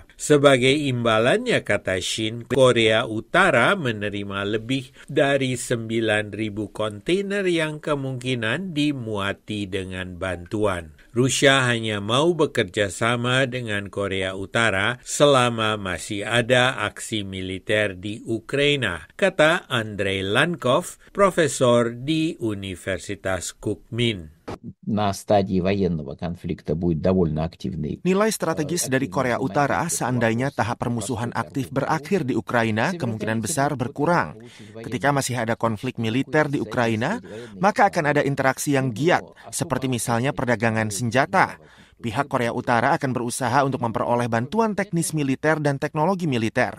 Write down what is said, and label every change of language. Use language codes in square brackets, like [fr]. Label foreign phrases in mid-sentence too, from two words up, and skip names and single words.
[id] Sebagai imbalannya, kata Shin, Korea Utara menerima lebih dari 9.000 kontainer yang kemungkinan dimuati dengan bantuan. Rusia hanya mau bekerja sama dengan Korea Utara selama masih ada aksi militer di Ukraina, kata Andrei Lankov, profesor di Universitas Kukmin. [ru] На стадии военного конфликта будет довольно активный. [id] Nilai strategis dari Korea Utara seandainya tahap permusuhan aktif berakhir di Ukraina kemungkinan besar berkurang. Ketika masih ada konflik militer di Ukraina, maka akan ada interaksi yang giat, seperti misalnya perdagangan senjata. Pihak Korea Utara akan berusaha untuk memperoleh bantuan teknis militer dan teknologi militer.